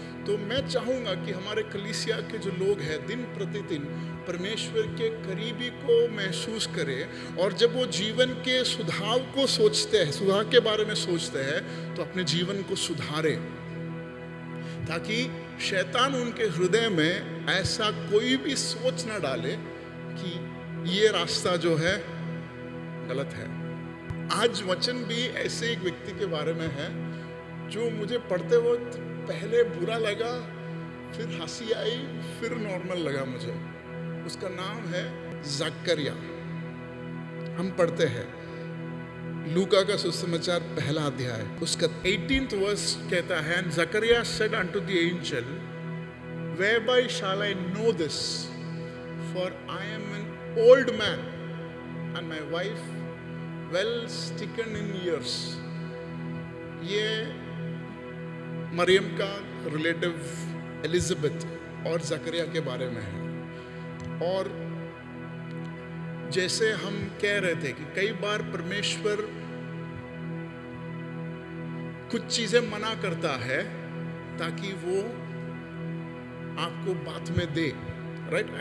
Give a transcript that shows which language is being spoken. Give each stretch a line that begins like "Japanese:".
Hindi: तो मैं चाहूँगा कि हमारे कलीसिया के जो लोग हैं दिन प्रतिदिन परमेश्वर के करीबी को महसूस करें, और जब वो जीवन के सुधार को सोचते हैं, सुधार के बारे में सोचते हैं, तो अपने जीवन को सुधारें, ताकि शैतान उनके हृदय में ऐसा कोई भी सोच ना डाले कि ये रास्ता जो है गलत है। आज वचन भी ऐसे एक व्यक्ति के बारे में है जो मुझे पढ़ते वक्त पहले बुरा लगा, फिर हंसी आई, फिर नॉर्मल लगा मुझे। उसका नाम है जकरिया। हम पढ़ते हैं लूका का सुसमाचार 1 अध्याय, उसका 18th वर्स कहता है,
English: And Zechariah said unto the angel, whereby shall I know this, for I am an old man and my wife well stricken in years।
Hindi: ये मरियम का रिलेटिव एलिजाबेथ और जकरिया के बारे में है। और जैसे हम कह रहे थे कि कई बार परमेश्वर कुछ चीजें मना करता है ताकि वो आपको बाद में दे, राइट।